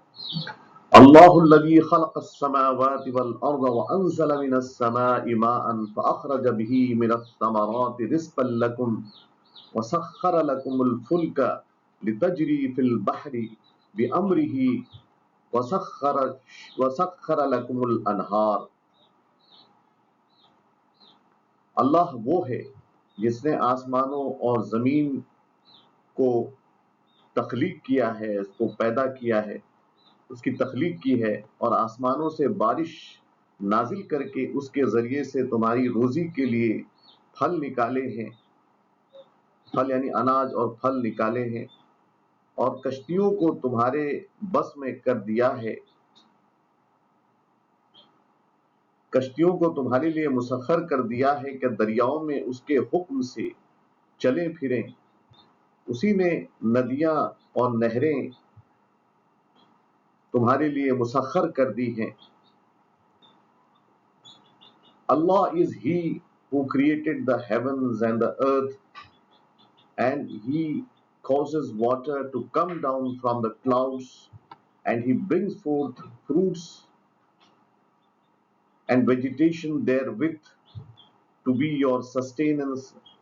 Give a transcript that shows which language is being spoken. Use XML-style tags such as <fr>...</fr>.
<ar>الله الذي خلق السماوات والأرض وأنزل من السماء ماء فأخرج به من الثمرات رزقا لكم وسخر لكم الفلك لتجري في البحر بأمره وسخر لكم الأنهار.</ar> <ur>اللہ وہ ہے جس نے آسمانوں اور زمین کو تخلیق کیا ہے، اس کو پیدا کیا ہے، اس کی تخلیق کی ہے، اور آسمانوں سے بارش نازل کر کے اس کے ذریعے سے تمہاری روزی کے لیے پھل نکالے ہیں، پھل یعنی اناج اور پھل نکالے ہیں، اور کشتیوں کو تمہارے بس میں کر دیا ہے، کشتیوں کو تمہارے لیے مسخر کر دیا ہے کہ دریاؤں میں اس کے حکم سے چلیں پھریں. اسی نے ندیاں اور نہریں تمہارے لیے مسخر کر دی ہیں.</ur> <en>Allah is He who created the heavens and the earth, and He causes water to come down from the clouds, and He brings forth fruits and vegetation therewith to be your sustenance.</en>